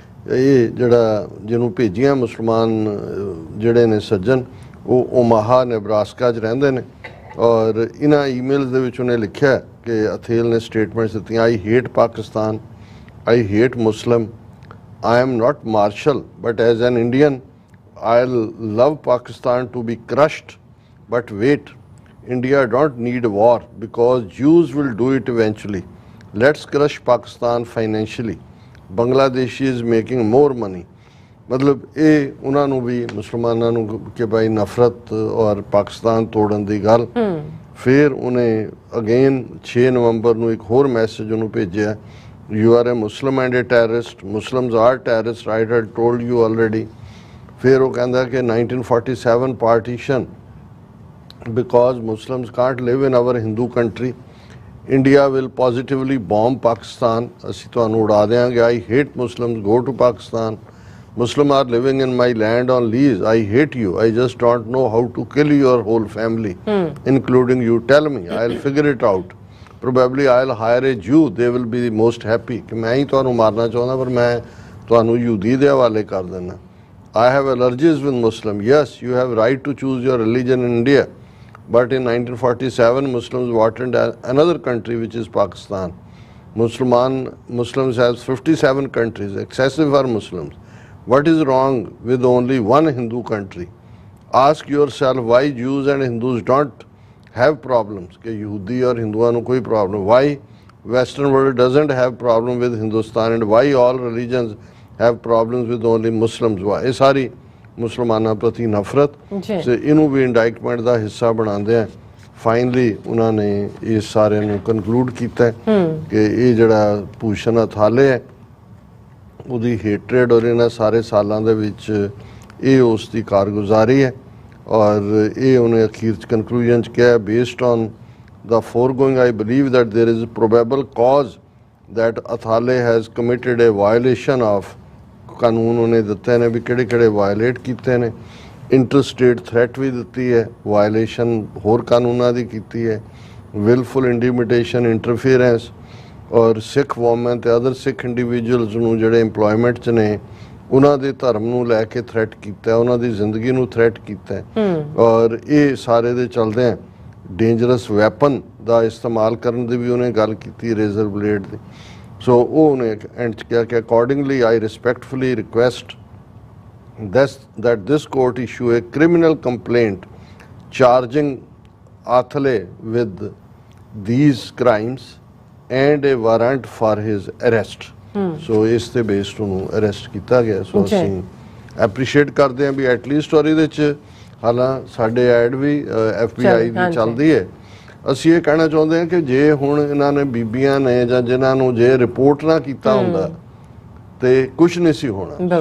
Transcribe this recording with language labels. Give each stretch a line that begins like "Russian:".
Punjabi: ਇਹ ਜਿਹੜਾ ਜਿਹਨੂੰ ਭੇਜੀਆਂ ਮੁਸਲਮਾਨ ਜਿਹੜੇ ਨੇ ਸੱਜਣ ਉਹ ਓਮਾਹਾ ਨੇਬਰਾਸਕਾ 'ਚ ਰਹਿੰਦੇ ਨੇ, ਔਰ ਇਹਨਾਂ ਈਮੇਲਸ ਦੇ ਵਿੱਚ ਉਹਨੇ ਲਿਖਿਆ ਕਿ ਅਥੇਲ ਨੇ ਸਟੇਟਮੈਂਟਸ ਦਿੱਤੀਆਂ,
English: I hate Pakistan, I hate Muslim, I am not Marshall, but as an Indian, I'll love Pakistan to be crushed. But wait, India don't need war because Jews will do it eventually. Let's crush Pakistan financially. Bangladesh is making more money.
Punjabi: मतलब ਇਹ ਉਹਨਾਂ ਨੂੰ ਵੀ ਮੁਸਲਮਾਨਾਂ ਨੂੰ ਕਿ ਭਾਈ ਨਫ਼ਰਤ ਔਰ ਪਾਕਿਸਤਾਨ ਤੋੜਨ ਦੀ ਗੱਲ। ਫਿਰ ਉਹਨੇ ਅਗੇਨ 6 ਨਵੰਬਰ ਨੂੰ ਇੱਕ ਹੋਰ ਮੈਸੇਜ ਉਹਨੂੰ ਭੇਜਿਆ,
English: you are a Muslim and a terrorist, Muslims are terrorists, I had told you already।
Punjabi: ਫਿਰ ਉਹ ਕਹਿੰਦਾ ਕਿ
English: 1947 partition, because Muslims can't live in our Hindu country, India will positively bomb Pakistan,
Punjabi: ਅਸੀਂ ਤੁਹਾਨੂੰ ਉਡਾ ਦਿਆਂਗੇ,
English: I hate Muslims, go to Pakistan, Muslims are living in my land on lease, I hate you, I just don't know how to kill your whole family, including you, tell me, I'll figure it out। Probably I'll hire a Jew, they will be the most happy
Punjabi: ਕਿ ਮੈਂ ਹੀ ਤੁਹਾਨੂੰ ਮਾਰਨਾ ਚਾਹੁੰਦਾ ਪਰ ਮੈਂ ਤੁਹਾਨੂੰ ਯਹੂਦੀ ਦੇ ਹਵਾਲੇ ਕਰ ਦਿੰਦਾ।
English: I have allergies with Muslim, yes you have right to choose your religion in India, but in 1947 Muslims wanted another country which is Pakistan। Muslims has 57 countries, excessive for Muslims, what is wrong with only one Hindu country? Ask yourself why Jews and Hindus don't have problems,
Hindi: कि यहूदी और हिंदुओं को कोई problem,
English: why western world doesn't have problem with Hindustan and why all religions have problems with only Muslims।
Punjabi: why ਇਹ ਸਾਰੀ ਮੁਸਲਮਾਨਾਂ ਪ੍ਰਤੀ ਨਫ਼ਰਤ ਤੇ ਇਹਨੂੰ ਵੀ ਇੰਡਾਇਕਟਮੈਂਟ ਦਾ ਹਿੱਸਾ ਬਣਾਉਂਦੇ ਆ। ਫਾਈਨਲੀ ਉਹਨਾਂ ਨੇ ਇਹ ਸਾਰਿਆਂ ਨੂੰ ਕਨਕਲੂਡ ਕੀਤਾ ਕਿ ਇਹ ਜਿਹੜਾ ਭੂਸ਼ਣ ਅਥਾਲੇ ਹੈ ਉਹਦੀ ਹੇਟਰੇਡ ਔਰ ਇਹਨਾਂ ਸਾਰੇ ਸਾਲਾਂ ਦੇ ਵਿੱਚ ਇਹ ਉਸ ਦੀ ਕਾਰਗੁਜ਼ਾਰੀ ਹੈ। ਔਰ ਇਹ ਉਹਨੇ ਅਖੀਰ 'ਚ ਕਨਕਲੂਜਨ 'ਚ ਕਿਹਾ, based on
English: the foregoing I believe that there is a probable cause that Athale has committed a violation of
Punjabi: ਕਾਨੂੰਨ ਉਹਨੇ ਦਿੱਤੇ ਨੇ ਵੀ ਕਿਹੜੇ ਕਿਹੜੇ ਵਾਇਲੇਟ ਕੀਤੇ ਨੇ, ਇੰਟਰਸਟੇਟ ਥ੍ਰੈਟ ਵੀ ਦਿੱਤੀ ਹੈ, ਵਾਇਲੇਸ਼ਨ ਹੋਰ ਕਾਨੂੰਨਾਂ ਦੀ ਕੀਤੀ ਹੈ, ਵਿਲਫੁਲ ਇੰਟੀਮੀਡੇਸ਼ਨ, ਇੰਟਰਫੀਅਰੈਂਸ, ਔਰ ਸਿੱਖ ਵੂਮਨ ਤੇ ਅਦਰ ਸਿੱਖ ਇੰਡੀਵਿਜੂਅਲਸ ਨੂੰ ਜਿਹੜੇ ਇੰਪਲੋਇਮੈਂਟ 'ਚ ਨੇ ਉਹਨਾਂ ਦੇ ਧਰਮ ਨੂੰ ਲੈ ਕੇ ਥ੍ਰੈਟ ਕੀਤਾ, ਉਹਨਾਂ ਦੀ ਜ਼ਿੰਦਗੀ ਨੂੰ ਥ੍ਰੈਟ ਕੀਤਾ। ਔਰ ਇਹ ਸਾਰੇ ਦੇ ਚਲਦੇ ਆ ਡੇਂਜਰਸ ਵੈਪਨ ਦਾ ਇਸਤੇਮਾਲ ਕਰਨ ਦੀ ਵੀ ਉਹਨੇ ਗੱਲ ਕੀਤੀ, ਰੇਜ਼ਰ ਬਲੇਡ ਦੀ। ਸੋ ਉਹ ਉਹਨੇ ਐਂਡ 'ਚ ਕਿਹਾ ਕਿ accordingly I respectfully request
English: that this court issue a criminal complaint charging Athale with these crimes and a warrant for his arrest।
Punjabi: ਸੋ ਇਸ ਤੇ ਬੇਸਡ ਉਹਨੂੰ ਅਰੈਸਟ ਕੀਤਾ ਗਿਆ। ਸੋ ਅਸੀਂ ਐਪਰੀਸ਼ੀਏਟ ਕਰਦੇ ਹਾਂ ਵੀ ਐਟਲੀਸਟ ਔਰ ਇਹਦੇ 'ਚ ਹਾਲਾਂ ਸਾਡੇ ਐਡ ਵੀ FBI ਦੀ ਚੱਲਦੀ ਹੈ। ਅਸੀਂ ਇਹ ਕਹਿਣਾ ਚਾਹੁੰਦੇ ਹਾਂ ਕਿ ਜੇ ਹੁਣ ਇਹਨਾਂ ਨੇ ਬੀਬੀਆਂ ਨੇ ਜਾਂ ਜਿਨ੍ਹਾਂ ਨੂੰ ਜੇ ਰਿਪੋਰਟ ਨਾ ਕੀਤਾ ਹੁੰਦਾ ਤੇ ਕੁਝ ਨਹੀਂ ਸੀ ਹੋਣਾ।